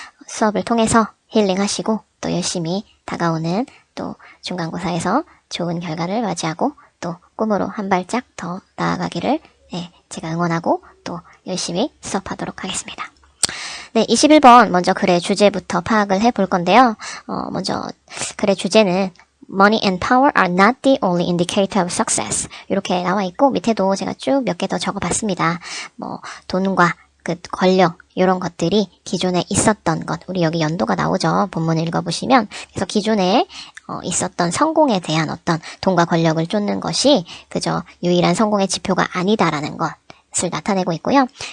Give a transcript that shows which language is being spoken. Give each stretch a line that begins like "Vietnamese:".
Korean: 수업을 통해서 힐링하시고 또 열심히 다가오는 또 중간고사에서 좋은 결과를 맞이하고 또 꿈으로 한 발짝 더 나아가기를 제가 응원하고 또 열심히 수업하도록 하겠습니다. 네, 21번 먼저 글의 주제부터 파악을 해볼 건데요. 먼저 글의 주제는
English: Money and power are not the only indicator of success.
Korean: 이렇게 나와 있고 밑에도 제가 쭉 몇 개 더 적어봤습니다. 돈과 권력 이런 것들이 기존에 있었던 것. 우리 여기 연도가 나오죠. 본문을 읽어보시면 그래서 기존에 있었던 성공에 대한 어떤 돈과 권력을 쫓는 것이 그저 유일한 성공의 지표가 아니다라는 것을 나타내고 있고요.